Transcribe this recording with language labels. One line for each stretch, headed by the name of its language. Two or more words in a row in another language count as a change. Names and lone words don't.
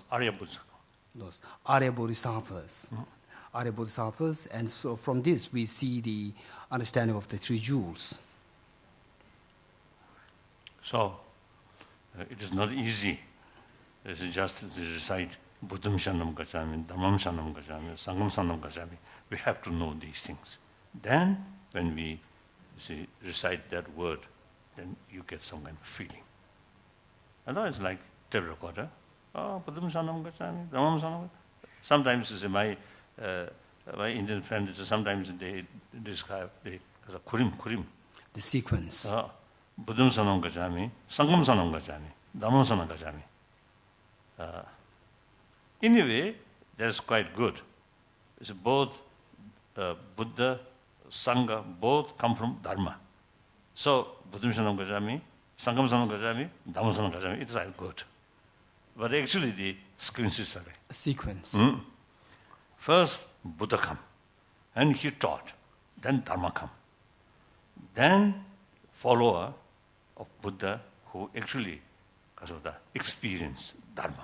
English: Those Arya Bodhisattvas. Arya Bodhisattvas, and so from this we see the understanding of the three jewels. So, it is not easy. It is just to recite
Pali: Buddham Shanam Gacchami, Dhammam Shanam Gacchami, Sangham Shanam Gacchami.
English: We have to know these things. Then, when we recite that word, then you get some kind of feeling. Otherwise, like tape recorder,
Pali: Buddham Shanam Gacchami, Dhammam Shanam.
English: Sometimes my Indian friends, sometimes they describe as a kurim. The sequence.
Pali: Buddham Sanam Gacchami, Sangham Sanam Gacchami, Dhammam Sanam Gacchami.
English: Anyway, that's quite good. It's both Buddha, Sangha, both come from Dharma. So,
Pali: Buddham Sanam Gacchami, Sangham Sanam Gacchami, Dhammam Sanam Gacchami,
English: it's all good. But actually the sequences are a sequence. First, Buddha come, and he taught. Then Dharma come. Then follower of Buddha who actually experience Dharma.